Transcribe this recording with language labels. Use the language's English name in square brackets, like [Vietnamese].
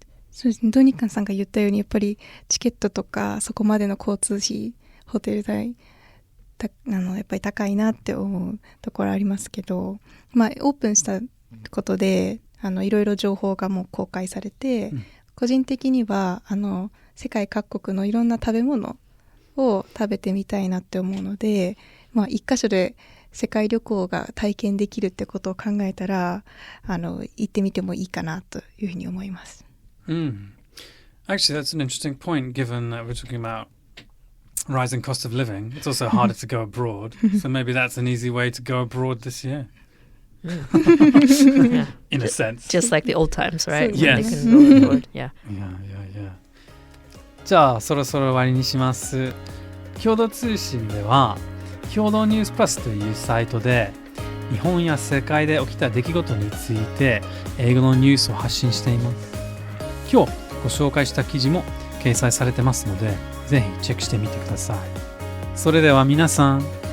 [Japanese] そうですね、ドニカンさんが言ったようにやっぱりチケットとかそこまでの交通費、ホテル代やっぱり高いなって思うところありますけど、オープンしたことでいろいろ情報がもう公開されて、個人的には世界各国のいろんな食べ物を食べてみたいなって思うので、一箇所で世界旅行が体験できるってことを考えたら行ってみてもいいかなというふうに思います。 [English] Actually, that's an interesting point, given that we're talking about rising cost of living. It's also harder to go abroad, so maybe that's an easy way to go abroad this year. Yeah. In a sense. Just like the old times, right? Yes. When they can go abroad. Yeah. Yeah. [Japanese] じゃあそろそろ終わりにします。共同通信では共同ニュースプラスというサイトで日本や世界で起きた出来事について英語のニュースを発信しています。今日ご紹介した記事も掲載されてますので、ぜひチェックしてみてください。それでは皆さん、